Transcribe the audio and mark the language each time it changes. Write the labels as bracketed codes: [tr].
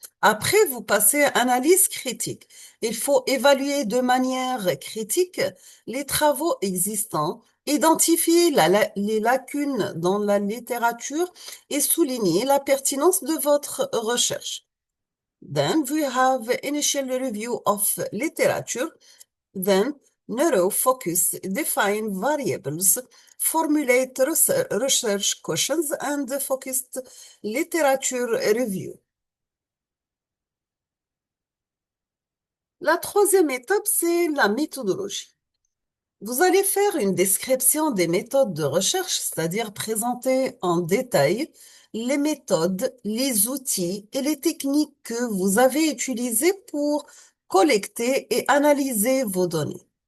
[fr] Après, vous passez à analyse critique. Il faut évaluer de manière critique les travaux existants, identifier les lacunes dans la littérature et souligner la pertinence de votre recherche. [en] Then we have initial review of literature, then narrow focus, define variables, formulate research questions, and focused literature review. [fr] La troisième étape, c'est la méthodologie. Vous allez faire une description des méthodes de recherche, c'est-à-dire présenter en détail les méthodes, les outils et les techniques que vous avez utilisés pour collecter et analyser vos données.